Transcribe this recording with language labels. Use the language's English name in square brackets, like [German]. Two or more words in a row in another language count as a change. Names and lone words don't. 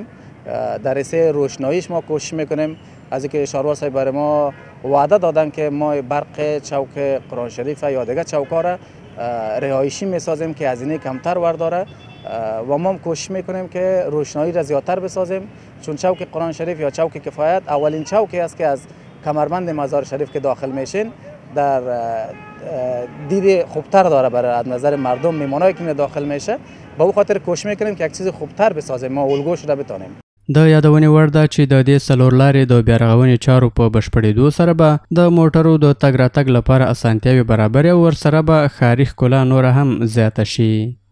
[Persian] در رسه روشناییش ما کوشش میکنیم. از اینکه شهروار صاحب برای ما وعده دادن که ما برق چوک قرآن شریف یا دیگه چوکا را رهایشی میسازیم که هزینه کمتر ورداره و ما کوشش میکنیم که روشنایی را زیادتر بسازیم، چون چوک قرآن شریف یا چوک کفایت اولین چوکی است که از کمربند مزار شریف که داخل میشین در دید خوبتر داره برای از نظر مردم میمونایی که داخل میشه. با او خاطر کوشش میکنیم که یک چیز خوبتر بسازیم، ما الگوش را بتونیم. [Pashto] د یادونې وړ ده چې د دې څلور لارې د بیا رغونې چارو په بشپړېدو سره به د موټرو د تګ راتګ لپاره اسانتیاوې برابرې او ورسره به ښاري ښکلا نوره هم زیاته شي.